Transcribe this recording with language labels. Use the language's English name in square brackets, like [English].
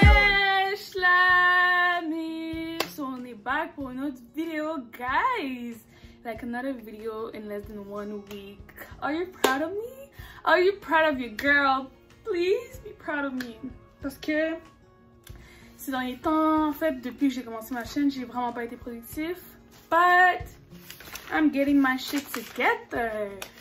[French] Wesh la meuf, so on est back pour une autre vidéo, guys. [English] Like another video in less than 1 week. Are you proud of me? Are you proud of your girl? Please be proud of me. [French] Parce que ces derniers temps, en fait, depuis que j'ai commencé ma chaîne, j'ai vraiment pas été productif. [English] But I'm getting my shit together.